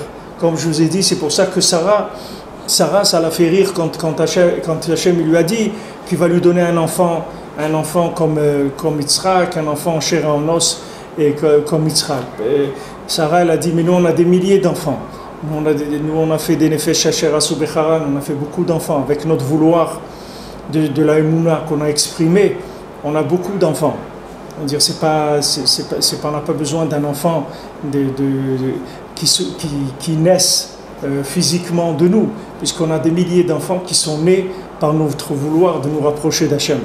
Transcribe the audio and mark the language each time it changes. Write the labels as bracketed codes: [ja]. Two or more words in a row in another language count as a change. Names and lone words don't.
[fr] Comme je vous ai dit, c'est pour ça que Sarah, ça l'a fait rire quand Hachem lui a dit qu'il va lui donner un enfant comme Yitzhak, un en chair et en os, et comme Yitzhak. Sarah, elle a dit, mais nous on a des milliers d'enfants. Nous on a fait des [he] נפש אשר עשו בחרן, [fr] on a fait beaucoup d'enfants. Avec notre vouloir de la Emouna qu'on a exprimé, on a beaucoup d'enfants. On va dire, on n'a pas besoin d'un enfant qui naissent physiquement de nous, puisqu'on a des milliers d'enfants qui sont nés par notre vouloir de nous rapprocher d'Hachem.